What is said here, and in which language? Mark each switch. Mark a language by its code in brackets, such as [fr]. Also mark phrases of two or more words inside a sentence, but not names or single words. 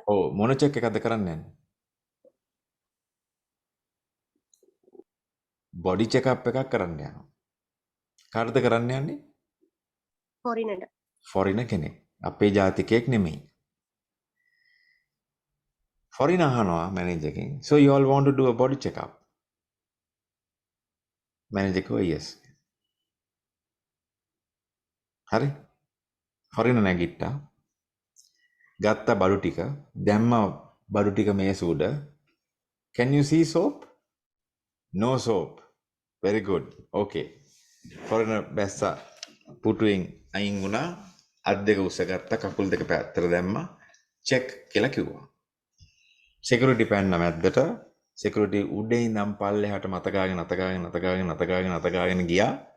[si] ඔව් මොන චෙක් එකක්ද කරන්න යන්නේ? [en] body checkup [si] එකක් කරන්න යනවා. කාටද කරන්න යන්නේ? ෆොරිනට. ෆොරින කෙනෙක්. අපේ ජාතිකයෙක් නෙමෙයි. ෆොරින අහනවා මැනේජර් එකෙන්. [en] So you all want to do a body checkup? [si] මැනේජර් කිව්වා yes. හරි. ෆොරින නැගිට්ටා. ගත්ත බඩු ටික දැම්ම බඩු ටික මේස උඩ. [en] Can you see soap? No soap. Very good. [si] Okay. ෆොරින බැස්සා පුටුවෙන් අයින් වුණා. අත් දෙක උස්සගත්ත කකුල් දෙක පැත්තට දැම්මා. check කියලා කිව්වා. security පැන්න මැද්දට security උඩේ ඉඳන් පල්ලෙහාට මතගාගෙන ගියා.